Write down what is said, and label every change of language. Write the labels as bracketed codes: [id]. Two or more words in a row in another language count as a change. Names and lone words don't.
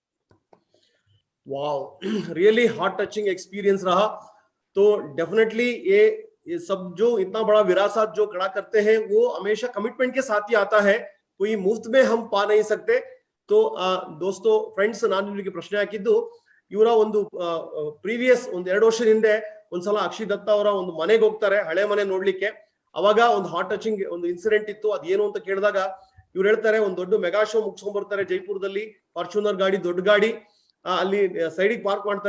[en] wow, really heart touching experience रहा। [hi] तो डेफिनेटली ये सब जो इतना बड़ा विरासत जो खड़ा करते हैं वो हमेशा कमिटमेंट के साथ ही आता है, कोई मुफ्त में हम पा नहीं सकते। तो दोस्तों फ्रेंड्स, [kn] ನಾನು ನಿಮಗೆ ಪ್ರಶ್ನೆ ಹಾಕಿದ್ದು, ಇವರ ಒಂದು ಪ್ರೀವಿಯಸ್ ಒಂದು 2 ವರ್ಷದ ಹಿಂದೆ ಒಂದ್ಸಲ ಅಕ್ಷಯ್ ದತ್ತ ಅವರ ಒಂದು ಮನೆಗೆ ಹೋಗ್ತಾರೆ, ಹಳೆ ಮನೆ ನೋಡ್ಲಿಕ್ಕೆ. ಅವಾಗ ಒಂದು [en] heart touching [kn] ಒಂದು ಇನ್ಸಿಡೆಂಟ್ ಇತ್ತು. ಅದೇನು ಅಂತ ಕೇಳಿದಾಗ ಇವ್ರು ಹೇಳ್ತಾರೆ, ಒಂದು ದೊಡ್ಡ ಮೆಗಾ ಶೋ ಮುಗಿಸ್ಕೊಂಡ್ ಬರ್ತಾರೆ ಜೈಪುರದಲ್ಲಿ, ಫಾರ್ಚೂನರ್ ಗಾಡಿ, ದೊಡ್ಡ ಗಾಡಿ, ಅಲ್ಲಿ ಸೈಡಿಗೆ ಪಾರ್ಕ್ ಮಾಡ್ತಾರೆ.